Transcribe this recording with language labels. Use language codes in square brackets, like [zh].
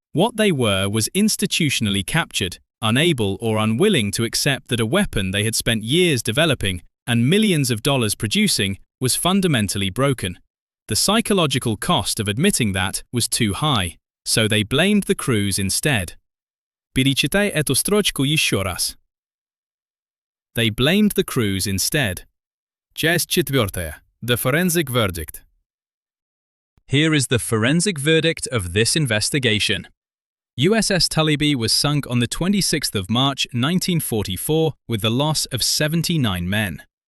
[en] What they were was institutionally captured, unable or unwilling to accept that a weapon they had spent years developing and millions of dollars producing was fundamentally broken. The psychological cost of admitting that was too high, so they blamed the crews instead. [ru] Перечитай эту строчку еще раз. [en] They blamed the crews instead. [ru] Часть 4. [en] The forensic verdict. Here is the forensic verdict of this investigation. USS Talibi was sunk on the 26th of March 1944 with the loss of 79 men.